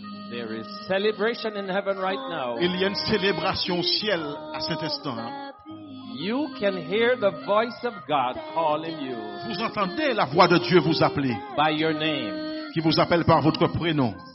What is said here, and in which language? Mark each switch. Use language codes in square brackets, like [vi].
[en] There is celebration in heaven right now. [fr] Il y a une célébration au ciel à cet instant. [en] You can hear the voice of God calling you [fr] Vous entendez la voix de Dieu vous appeler, [en] by your name, [fr] qui vous appelle par votre prénom